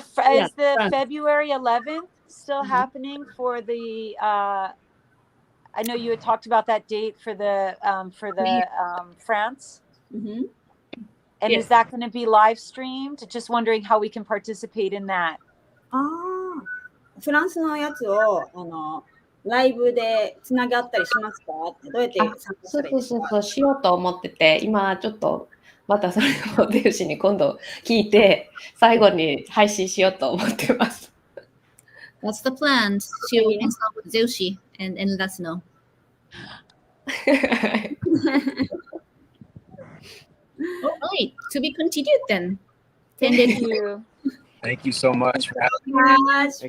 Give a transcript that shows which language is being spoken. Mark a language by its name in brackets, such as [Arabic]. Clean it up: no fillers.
[English] France. February 11th still happening for the? I know you had talked about that date for the France. Mm-hmm. And Yes. is that going to be live streamed? Just wondering how we can participate in that. [Japanese] フランスのやつをライブでつながったりしますか？どうやって参加したらいいですか？そうしようと思ってて、今ちょっとまたそれをゼウシに今度聞いて最後に配信しようと思ってます。 [English] That's the plan. She will consult with Zeushi and let us know. All right, to be continued then. Thank you. Thank you so much for having me.